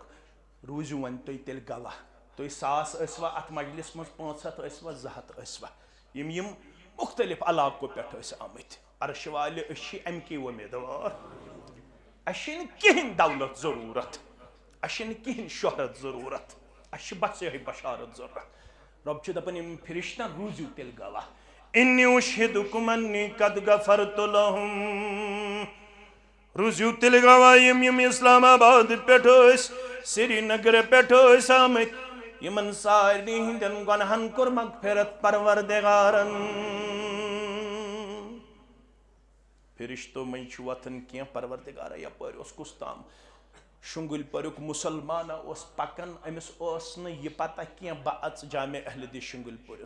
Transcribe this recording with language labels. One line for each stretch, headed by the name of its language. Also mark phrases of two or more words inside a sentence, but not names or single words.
Kashmiri: روٗزِو وۄنۍ تُہۍ تیٚلہِ گواہ تُہۍ 100 ٲسوا اتھ مجلس منٛز 500 ٲسوا 200 ٲسوا یِم مختلف علاقو پٮ۪ٹھ ٲسۍ آمٕتۍ عرشہِ والہِ أسۍ چھِ امہِ کی وۄمیدوار اَسہِ چھِنہٕ کِہیٖنۍ دولت ضروٗرت اَسہِ چھِنہٕ کِہیٖنۍ شۄہرت ضروٗرت اَسہِ چھِ بس یِہوٚے بشارت ضروٗرت رۄب چھُ دپان یِم فرشتن روٗزِو تیٚلہِ گواہ
Arabic: اِنِّی اُشْہِدُکُم اَنِّی قَدْ غَفَرْتُ لَہُم
Kashmiri: روٗزِو تیٚلہِ گواہ یِم اسلام آباد پٮ۪ٹھ ٲسۍ سری نگر پٮ۪ٹھ ٲسۍ آمٕتۍ یِمن سارنٕے ہٕنٛدٮ۪ن گۄنہن کوٚر مغفرت پروردگارن فرشتو منٛز چھُ وۄتھان کینٛہہ پروردگارا یپٲرۍ اوس کُس تام شُنگُلۍ پٔریُک مُسلمانا اوس پکان أمِس اوس نہٕ یہِ پتہ کینٛہہ بہٕ اژٕ جامع اہل حدیث شُنگُلۍ پورِس